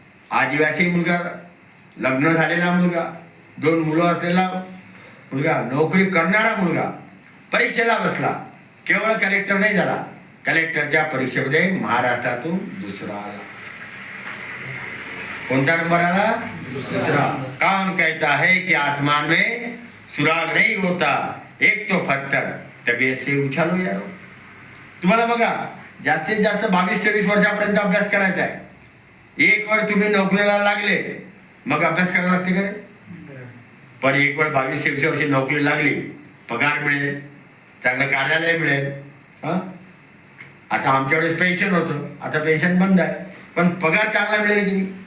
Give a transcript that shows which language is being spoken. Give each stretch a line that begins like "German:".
Marathi: आदिवासी मुलगा, लग्न झालेला मुलगा, 2 मुलं असलेला मुलगा, नोकरी करणारा मुलगा परीक्षेला बसला, केवळ कलेक्टर नाही झाला, कलेक्टरच्या परीक्षेमध्ये महाराष्ट्रातून दुसरा आला. कोणता नंबर आला? दूसरा.
Hindi: कौन कहता है कि आसमान में सुराग नहीं होता, एक तो पत्थर, तबीयत से उछालो यारो.
Marathi: तुम्हाला बघा, जास्तीत जास्त 22-23 वर्षापर्यंत अभ्यास करायचा आहे. एक वेळ तुम्ही नोकरीला लागले मग अभ्यास करायला लागते का? पण एक वेळ 22-23 वर्षी नोकरी लागली, पगार मिळेल, चांगलं कार्यालय मिळेल. आता आमच्या वेळेस पेन्शन होतं, आता पेन्शन बंद आहे, पण पगार चांगला मिळेल की नाही?